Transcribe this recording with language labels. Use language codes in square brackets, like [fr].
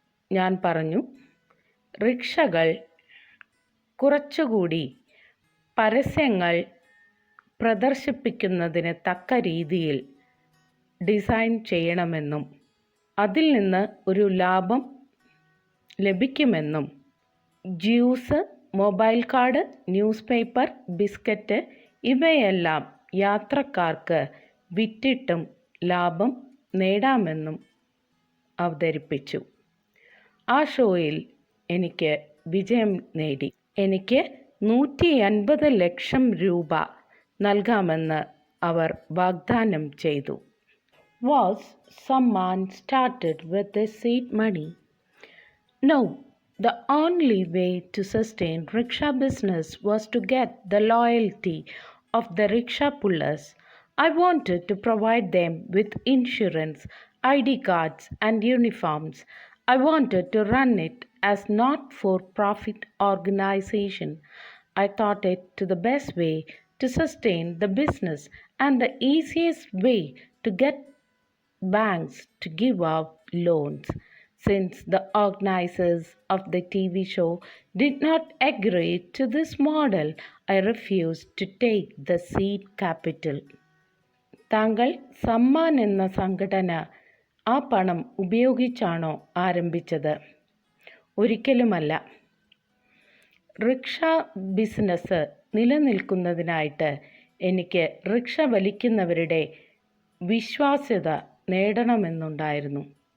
[ml] ഞാൻ പറഞ്ഞു, റിക്ഷകൾ കുറച്ചുകൂടി പരസ്യങ്ങൾ പ്രദർശിപ്പിക്കുന്നതിന് തക്ക രീതിയിൽ ഡിസൈൻ ചെയ്യണമെന്നും അതിൽ നിന്ന് ഒരു ലാഭം ലഭിക്കുമെന്നും juice, mobile card, news paper, biscuit ഇവയെല്ലാം യാത്രക്കാർക്ക് വിറ്റിട്ടും ലാഭം നേടാമെന്നും അവതരിപ്പിച്ചു. ആ ഷോയിൽ എനിക്ക് വിജയം നേടി. എനിക്ക് 150 ലക്ഷം രൂപ നൽകാമെന്ന് അവർ വാഗ്ദാനം ചെയ്തു. [en] Was someone started with this seed money? No, the only way to sustain rickshaw business was to get the loyalty of the rickshaw pullers. I wanted to provide them with insurance, ID cards, and uniforms. I wanted to run it as not for profit organization. I thought it to the best way to sustain the business and the easiest way to get banks to give out loans. Since the organizers of the TV show did not agree to this model, I refused to take the seed capital. [ml] താങ്കൾ സമ്മാൻ എന്ന സംഘടന ആ പണം ഉപയോഗിച്ചാണോ ആരംഭിച്ചത്? ഒരിക്കലുമല്ല. Rickshaw business നിലനിൽക്കുന്നതിനായിട്ട് എനിക്ക് rickshaw വലിക്കുന്നവരുടെ വിശ്വാസ്യത നേടണമെന്നുണ്ടായിരുന്നു.